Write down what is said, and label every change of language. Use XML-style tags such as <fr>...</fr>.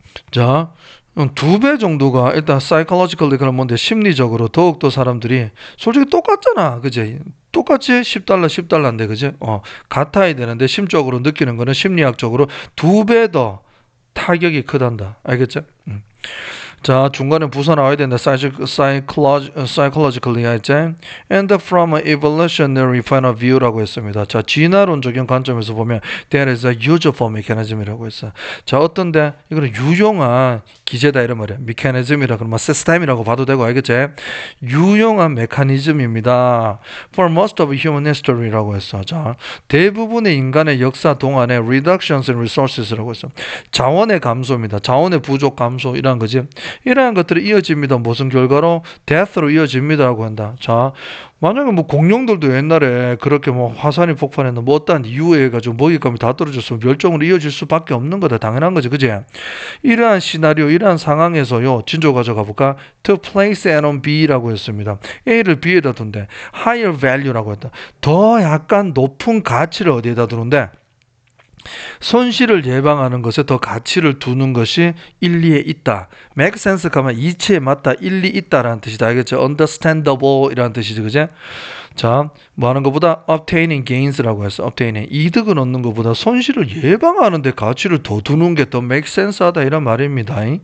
<ko>자, 2배 정도가 일단 psychologically 그런 뭔데 심리적으로 더욱더 사람들이 솔직히 똑같잖아. 그지? 똑같이 10달러, 10달러인데, 그지? 같아야 되는데 심적으로 느끼는 거는 심리학적으로 2배 더 타격이 크단다. 알겠죠? 자, 중간에 부사 나와야 된다.</ko> <en>psychologically</en> <ko>할지</ko> <en>and from an evolutionary point of view라고</en> <ko>했습니다. 자, 진화론적인 관점에서 보면</ko> <en>there is a useful mechanism</en> <ko>이라고 했어. 자, 어떤데? 이거는 유용한 기제다 이런 말이야. mechanism이라 그러면 시스템이라고 봐도 되고 알겠지? 유용한 메커니즘입니다.</ko> <en>for most of human history라고</en> <ko>했어. 자, 대부분의 인간의 역사 동안에</ko> <en>reductions in resources</en> <ko>라고 했어. 자원의 감소입니다. 자원의 부족 감소 이런 거지. 이러한 것들이 이어집니다. 무슨 결과로? death로 이어집니다라고 한다. 자, 만약에 뭐 공룡들도 옛날에 그렇게 뭐 화산이 폭발했나 뭐 어떠한 이유에 해가지고 먹잇감이 다 떨어졌으면 멸종으로 이어질 수밖에 없는 거다. 당연한 거지, 그지? 이러한 시나리오, 이러한 상황에서요. 진조 가져가 볼까?</ko> <en>To place A on B라고</en> <ko>했습니다. A를 B에다 둔대.</ko> <en>Higher value</en> <ko>라고 했다. 더 약간 높은 가치를 어디에다 두는데? 손실을 예방하는 것에 더 가치를 두는 것이 일리에 있다. make sense 가면 이치에 맞다, 일리 있다라는 뜻이다. 알겠죠? understandable 이라는 뜻이죠. 그제? 자, 뭐 하는 것보다</ko> <en>obtaining gains</en> <ko>라고 해서 obtaining 이득을 얻는 것보다 손실을 예방하는 데 가치를 더 두는 게 더 make sense 하다 이런 말입니다.</ko>